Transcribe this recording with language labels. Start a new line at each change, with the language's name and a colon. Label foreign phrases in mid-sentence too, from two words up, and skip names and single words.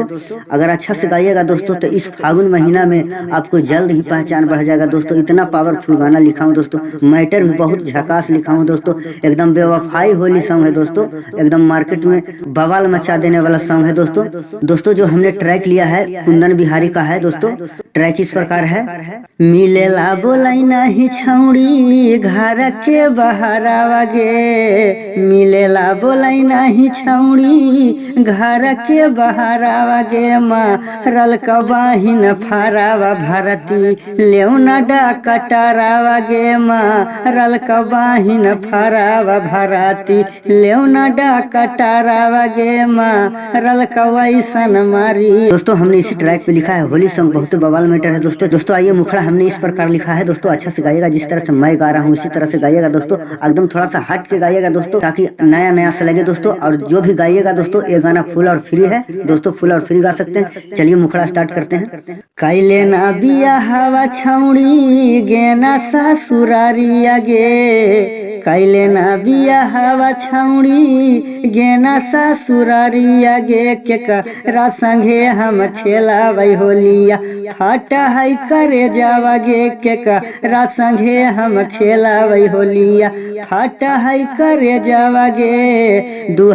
Hindi: अगर अच्छा से गाइएगा दोस्तों तो इस फागुन महीना में आपको जल्द ही पहचान बढ़ जाएगा दोस्तों। इतना पावरफुल गाना लिखा हूँ दोस्तों, मैटर भी बहुत झकास लिखा हूँ दोस्तों। एकदम बेवफाई होली सॉन्ग है दोस्तों, एकदम मार्केट में बवाल मचा देने वाला सॉन्ग है दोस्तों। दोस्तों जो हमने ट्रैक लिया है कुंदन बिहारी का है दोस्तों। ट्रैक इस प्रकार है।
Angika: मिलेला बोलाई नहीं छौड़ी घर के बहरावा गे, मिलेला बोलाई नहीं छौड़ी घर के बहरावा गे, मारल कबाहिन फारावा भारती लेउना डा कटारावा गे, मारल कबाहिन फारावा भारती लेउना डा कटारावा गे, मारल कवैसन मारी।
Hindi: दोस्तों हमने इसी ट्रैक पे लिखा है होली सॉन्ग, बहुत बवाल मैटर है दोस्तों। दोस्तों आइए मुखड़ा हमने इस प्रकार लिखा है दोस्तों, अच्छा से गाइएगा, जिस तरह से मैं गा रहा हूँ उसी तरह से गाइएगा दोस्तों। एकदम थोड़ा सा हट के गाइएगा दोस्तों ताकि नया नया से लगे दोस्तों। और जो भी गाइएगा दोस्तों ये गाना फुल और फ्री है दोस्तों, फुल और फ्री गा सकते हैं। चलिए मुखड़ा स्टार्ट करते हैं।
Angika: कैले ना बिया हवा छौड़ी गेना ससुरारिया गे, कैले ना बिया हवा छौड़ी गेना ससुरारिया गे, के करा संगे हम खेलाबै होलिया फाटा है करे जावा गे, के करा संगे हम खेलाबै होलिया फाटा है करे जावा गे।